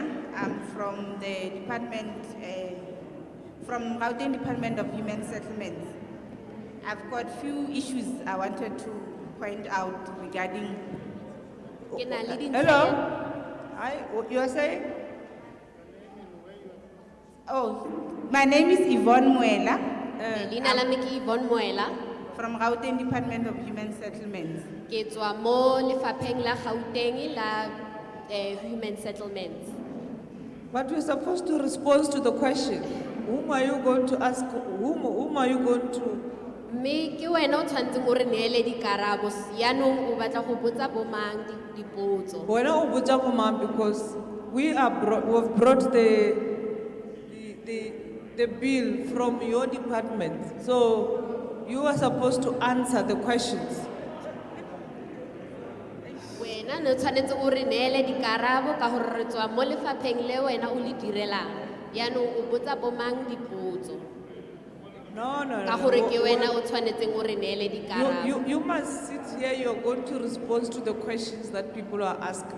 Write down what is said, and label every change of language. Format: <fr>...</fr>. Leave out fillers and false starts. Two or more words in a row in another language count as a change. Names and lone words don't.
<en>I'm from the department, from Gauteng Department of Human Settlements. I've got few issues I wanted to point out regarding. Hello? Hi, you are saying? Oh, my name is Yvonne Muela.</en> <tn>Leina la me ke Yvonne Moela</tn> <en>From Gauteng Department of Human Settlements.</en> <tn>ke tswa mo lefapheng la Gauteng la Human Settlements.</tn> <en>But we're supposed to respond to the question. Whom are you going to ask? Whom are you going to?</en> <tn>Mme ke wena o tshwantseng o re neele dikarabo yaanong o batla go botsa bo mang dipotso.</tn> <en>When I</en> <tn>botsa mo mang,</tn> <en>because we've brought the bill from your department, so you are supposed to answer the questions.</en> <tn>Wena ne o tshwanetse o re neele dikarabo ka gore re tswa mo lefapheng le wena o le direlang yaanong o botsa bo mang dipotso</tn> <en>No.</en> <tn>ka gore ke wena o tshwanetseng o re neele dikarabo.</tn> <en>You must sit here. You're going to respond to the questions that people are asking.</en>